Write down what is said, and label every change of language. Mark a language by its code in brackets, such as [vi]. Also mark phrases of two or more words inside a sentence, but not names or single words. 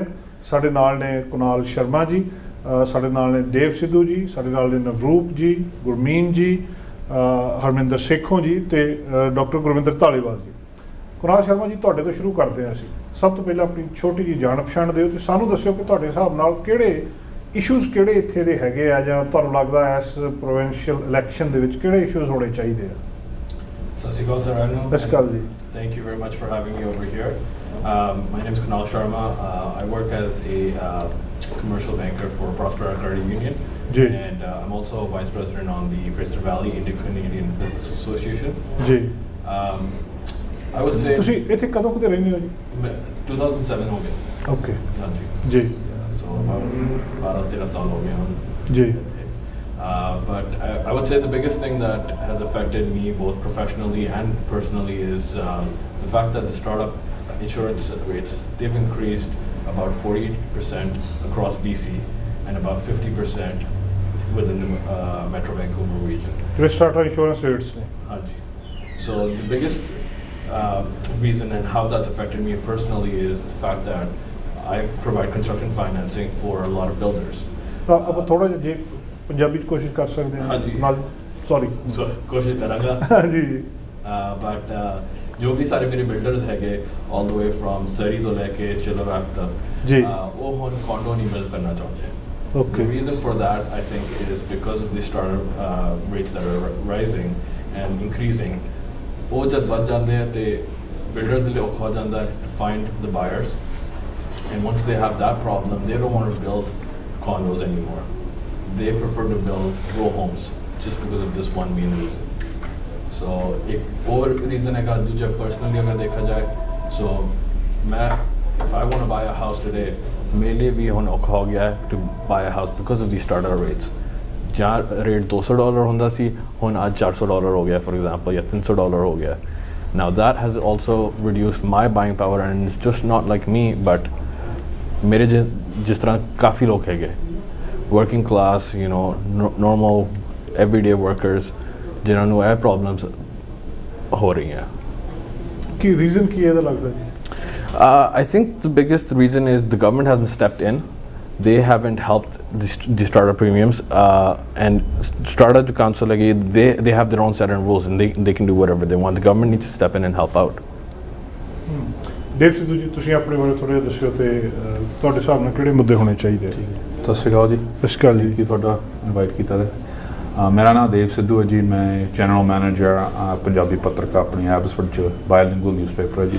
[pa] ਸਾਡੇ ਨਾਲ ਨੇ ਕੁਨਾਲ ਸ਼ਰਮਾ ਜੀ, ਸਾਡੇ ਨਾਲ ਨੇ ਦੇਵ ਸਿੱਧੂ ਜੀ, ਸਾਡੇ ਨਾਲ ਨੇ ਨਵਰੂਪ ਜੀ, ਗੁਰਮੀਨ ਜੀ, ਹਰਮਿੰਦਰ ਸੇਖੋਂ ਜੀ ਅਤੇ ਡਾਕਟਰ ਗੁਰਵਿੰਦਰ ਧਾਲੀਵਾਲ ਜੀ। ਕੁਨਾਲ ਸ਼ਰਮਾ ਜੀ, ਤੁਹਾਡੇ ਤੋਂ ਸ਼ੁਰੂ ਕਰਦੇ ਹਾਂ ਅਸੀਂ। ਸਭ ਤੋਂ ਪਹਿਲਾਂ ਆਪਣੀ ਛੋਟੀ ਜਿਹੀ ਜਾਣ ਪਛਾਣ ਦਿਓ ਅਤੇ ਸਾਨੂੰ ਦੱਸਿਓ ਕਿ ਤੁਹਾਡੇ ਹਿਸਾਬ ਨਾਲ ਕਿਹੜੇ ਇਸ਼ੂਜ਼ ਕਿਹੜੇ ਇੱਥੇ ਦੇ ਹੈਗੇ ਆ, ਜਾਂ ਤੁਹਾਨੂੰ ਲੱਗਦਾ ਇਸ [en] provincial election [pa] ਦੇ ਵਿੱਚ ਕਿਹੜੇ ਇਸ਼ੂਜ਼ ਹੋਣੇ ਚਾਹੀਦੇ ਆ। ਸਤਿ ਸ਼੍ਰੀ ਅਕਾਲ ਸਰ। ਸਤਿ ਸ਼੍ਰੀ ਅਕਾਲ ਜੀ। [en] Thank you very much for having me over here. My name is Kunal Sharma. I work as a commercial banker for Prospera Credit Union. [pa] Ji. [en] And I'm also vice president on the Fraser Valley Indo-Canadian Business Association. [pa] ਜੀ। [en] I would say [pa] ਤੁਸੀਂ ਇੱਥੇ ਕਦੋਂ ਕਿਤੇ ਰਹਿੰਦੇ ਹੋ ਜੀ? 2007 ਹੋ ਗਿਆ। ਓਕੇ ਹਾਂਜੀ ਜੀ। [en] So about [pa] 12-13 ਸਾਲ ਹੋ ਗਏ ਹੁਣ ਜੀ। [en] But I would say the biggest thing that has affected me both professionally and personally is the fact that the startup insurance rates, they've increased about 40% across BC and about 50% within the Metro Vancouver region. [pa] ਜਿਹੜੇ [en] starter insurance rates [pa] ਨੇ। Hanji. [en] So the biggest reason and how that's affected me personally is the fact that I provide construction financing for a lot of builders. [pa] ਆਪਾਂ ਥੋੜ੍ਹਾ ਜਿਹਾ ਜੇ ਪੰਜਾਬੀ 'ਚ ਕੋਸ਼ਿਸ਼ ਕਰ ਸਕਦੇ ਹਾਂ ਨਾਲ। ਸੌਰੀ ਕੋਸ਼ਿਸ਼ ਕਰਾਂਗਾ। ਜੀ ਜੀ। ਬਟ ਜੋ ਵੀ ਸਾਰੇ ਮੇਰੇ ਬਿਲਡਰਸ ਹੈਗੇ [en] all the way from [pa] ਸਰੀ ਤੋਂ ਲੈ ਕੇ ਚਿਲਾਵੈਕ ਤੱਕ ਜੀ, ਉਹ ਹੁਣ ਕੌਂਡੋ ਨਹੀਂ ਬਿਲਡ ਕਰਨਾ ਚਾਹੁੰਦੇ। [en] Okay. The reason for that, I think, is because of the startup rates that are rising and increasing. [pa] ਉਹ ਜਦ ਵੱਧ ਜਾਂਦੇ ਆ ਤੇ builders ਦੇ ਲਈ ਔਖਾ ਹੋ ਜਾਂਦਾ [en] to find the buyers, and once they have that problem, they don't want to build condos anymore. They prefer to build row homes just because of this one main reason. [hi] So एक और reason है का दूसरा personally अगर देखा जाए, so मैं [en] if I want to buy a house today, [hi] मेरे लिए भी [pa] ਹੁਣ ਔਖਾ ਹੋ ਗਿਆ ਹੈ [en] to buy a house because of the starter rates. [pa] ਜਾਂ ਰੇਟ $200 ਹੁੰਦਾ ਸੀ, ਹੁਣ ਅੱਜ $400 ਹੋ ਗਿਆ, [en] for example, [pa] ਜਾਂ $300 ਹੋ ਗਿਆ. [en] Now that has also reduced my buying power, and it's just not like me, but [pa] ਮੇਰੇ ਜਿਸ ਤਰ੍ਹਾਂ ਕਾਫੀ ਲੋਕ ਹੈਗੇ, [en] working class, you know, normal everyday workers, [pa] ਜਿਨ੍ਹਾਂ ਨੂੰ ਇਹ problems ਹੋ ਰਹੀਆਂ. ਕੀ ਰੀਜ਼ਨ ਕੀ ਇਹਦਾ ਲੱਗਦਾ ਜੀ? [en] I think the biggest reason is the government hasn't stepped in. They haven't helped the starter premiums, and starter council, like, they have their own set of rules, and they can do whatever they want. The government needs to step in and help out. [pa] ਦੇਵ ਸਿੱਧੂ ਜੀ, ਤੁਸੀਂ ਆਪਣੇ ਬਾਰੇ ਥੋੜ੍ਹਾ ਜਿਹਾ ਦੱਸਿਓ ਤੇ ਤੁਹਾਡੇ ਹਿਸਾਬ ਨਾਲ ਕਿਹੜੇ ਮੁੱਦੇ ਹੋਣੇ ਚਾਹੀਦੇ? ਸਤਿ ਸ਼੍ਰੀ ਅਕਾਲ ਜੀ। ਸਤਿ ਸ਼੍ਰੀ ਅਕਾਲ ਜੀ। ਕੀ ਤੁਹਾਡਾ ਇਨਵਾਈਟ ਕੀਤਾ ਹੈ। ਮੇਰਾ ਨਾਮ ਦੇਵ ਸਿੱਧੂ ਹੈ ਜੀ। ਮੈਂ [en] general manager [pa] ਪੰਜਾਬੀ ਪੱਤਰਕਾਰ ਆਪਣੀ ਐਬਸਫੋਰਡ 'ਚ [en] bilingual newspaper [pa] ਹੈ ਜੀ।